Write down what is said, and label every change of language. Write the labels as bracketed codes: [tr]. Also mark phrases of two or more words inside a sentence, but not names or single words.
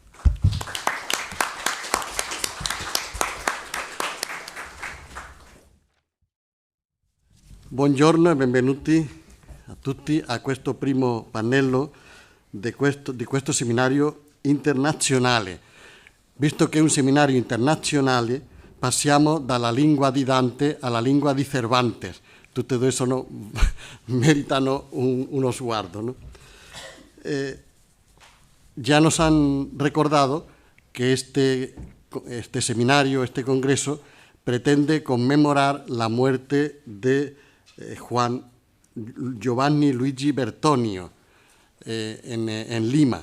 [it] Buongiorno e benvenuti a tutti a questo primo pannello di questo seminario internazionale. Visto che è un seminario internazionale, passiamo dalla lingua di Dante alla lingua di Cervantes. Tutte e due meritano uno sguardo, [es] ¿no? Ya nos han recordado que este seminario, este congreso, pretende conmemorar la muerte de Giovanni Luigi Bertonio en Lima.